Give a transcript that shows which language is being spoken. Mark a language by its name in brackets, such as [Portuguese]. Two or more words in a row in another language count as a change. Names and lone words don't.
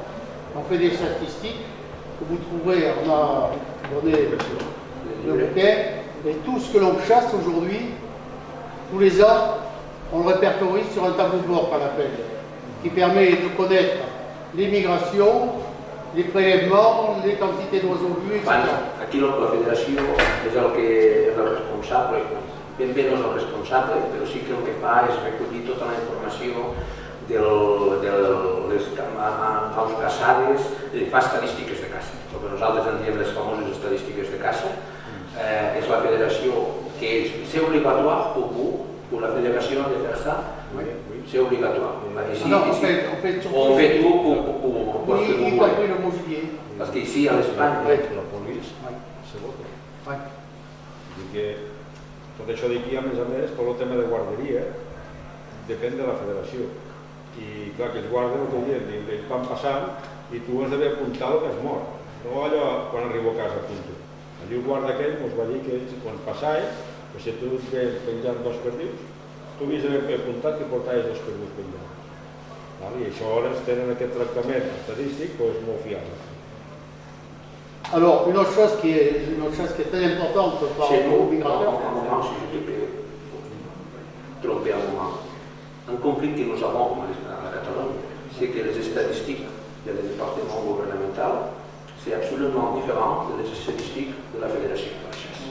[French] On fait des statistiques que vous trouverez, on a donné le bouquet, et tout ce que l'on chasse aujourd'hui, tous les ans, on le répertorie sur un tableau de bord qu'on appelle, qui permet de connaître les migrations, les prélèvements, les quantités d'oiseaux vus, etc. [Catalan] Aquí la federació és el que és el responsable, ben bé no és el responsable, però sí que el que fa és recollir tota la informació de les aus caçades, fa estadístiques de caça, el que nosaltres en diem les famoses estadístiques de caça. És la federació que és, [French] c'est obligatoire pour vous, pour la fédération de faire ça, c'est obligatoire. Non, on fait surtout... On fait tout pour Oui, que y vous compris le mot gibier. Parce qu'ici, à l'Espagne, La polis se vota. Ouais. [Catalan] Vull dir que tot això d'aquí, a més, per el tema de guarderia, depèn de la federació. I clar, que els guarden el que diuen, ells van passant i tu has d'haver apuntat el que has mort. No allò quan arribo a casa apunto. Allí el guarda aquell ens va dir que ells, quan passaven, pues, si tu et penjant 2 perdius, tu havies d'haver apuntat que portaves 2 perdius penjants. I això ara tenen aquest tractament estadístic doncs, molt fiable. [French] Alors, une autre chose qui est très importante par chez rapport aux nous, migrateurs, un moment, si je peux tromper un moment, un conflit que nous avons à la Catalogne, c'est que les statistiques du département gouvernemental, c'est absolument différent des statistiques de la Fédération de la chasse.